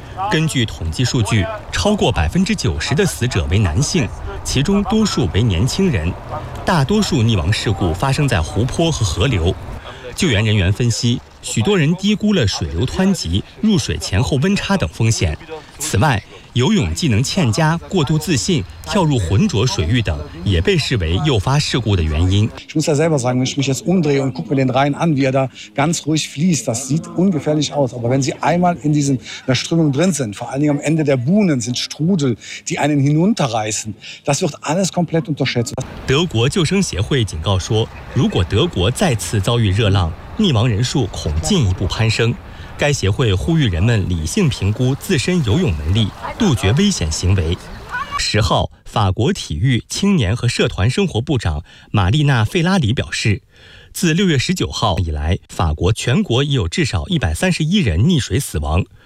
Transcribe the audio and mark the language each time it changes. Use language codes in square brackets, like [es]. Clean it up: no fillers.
[zh] 根据统计数据，超过90%的死者为男性，其中多数为年轻人，大多数溺亡事故发生在湖泊和河流。救援人员分析，许多人低估了水流湍急、入水前后温差等风险。此外，游泳技能欠佳、过度自信、跳入浑浊水域等，也被视为诱发事故的原因。 [de] Ich muss ja selber sagen, wenn ich mich jetzt umdrehe und gucke mir den Rhein an, wie er da ganz ruhig fließt, das sieht ungefährlich aus. Aber wenn Sie einmal in dieser Strömung drin sind, vor allen Dingen am Ende der Buhnen sind Strudel, die einen hinunterreißen, das wird alles komplett unterschätzt. [zh] 德国救生协会警告说，如果德国再次遭遇热浪，溺亡人数恐进一步攀升。该协会呼吁人们理性评估自身游泳能力，杜绝危险行为。 10号，法国体育、青年和社团生活部长玛丽娜·费拉里表示，自6月19号以来，法国全国已有至少131人溺水死亡。